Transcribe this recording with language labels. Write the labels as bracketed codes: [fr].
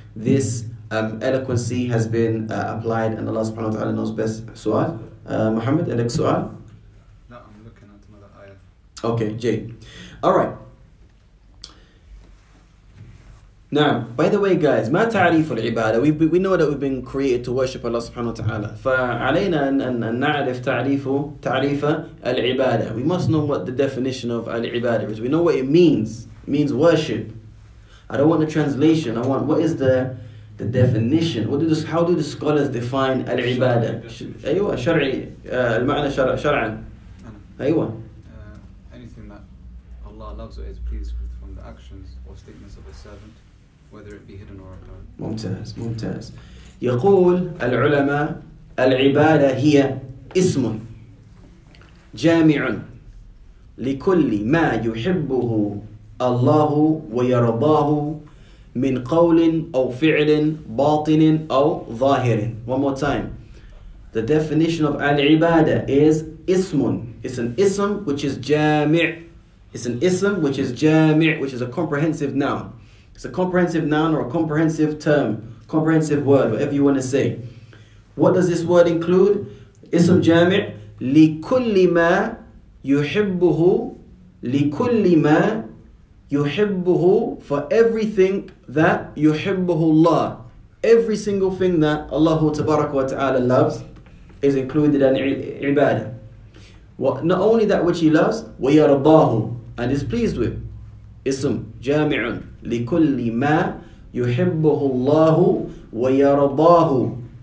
[en] This eloquency has been applied, and Allah subhanahu wa ta'ala knows best. [ar] Su'al? Muhammad, elek su'al? [en] No, I'm looking at another ayah. Okay, Jay. Alright. Now, by the way, guys, [ar] ما تعريف العبادة? [en] We know that we've been created to worship Allah subhanahu wa ta'ala. [ar] فعلينا أن نعرف تعريف العبادة. [en] We must know what the definition of al-ibadah is. We know what it means. It means worship. I don't want the translation. I want what is the definition. How do the scholars define al-ibadah? [ar] أيوة شرعي المعنى شرعا. أيوة. [en] Anything that Allah loves or is pleased with from the actions or statements of a servant, whether it be hidden or apparent. [ar] ممتاز. يقول العلماء العبادة هي اسم جامع لكل ما يحبه الله ويرضاه من قول أو فعل باطن أو ظاهر. [en] One more time. The definition of al-ibadah is ismun. It's an ism which is jami'. It's an ism which is jami', which is a comprehensive noun. It's a comprehensive noun or a comprehensive term, comprehensive word, whatever you want to say. What does this word include? Ism jami' [ar] لكل ما يحبه لكل ما يحبه, [en] for everything that يحبه Allah. Every single thing that Allah Tabarak wa Ta'ala loves is included in ibadah. Not only that which He loves, وَيَرْضَاهُ, and is pleased with. [ar] Ism جامع لكل ما يحبه الله ويرضاه.